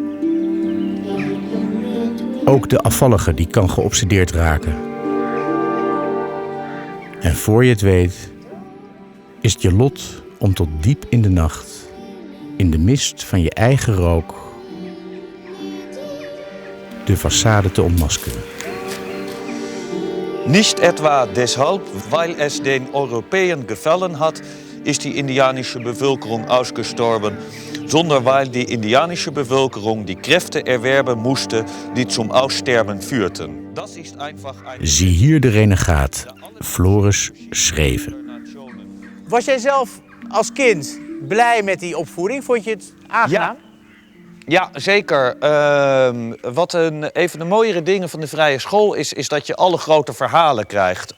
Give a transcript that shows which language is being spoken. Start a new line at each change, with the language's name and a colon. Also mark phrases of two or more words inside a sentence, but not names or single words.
Dutch: Ook de afvallige die kan geobsedeerd raken. En voor je het weet, is het je lot om tot diep in de nacht, in de mist van je eigen rook, de façade te ontmaskeren.
German: Nicht etwa deshalb, weil es den Europäern gefallen hat, ist die indianische Bevölkerung ausgestorben, sondern weil die indianische Bevölkerung die Kräfte erwerben musste, die zum Aussterben führten. Das ist einfach ein...
Dutch: Zie hier de renegaat, Floris Schreven. Was jij zelf als kind blij met die opvoeding? Vond je het aangenaam? Ja, zeker. Een van de mooiere dingen van de vrije school is dat je alle grote verhalen krijgt.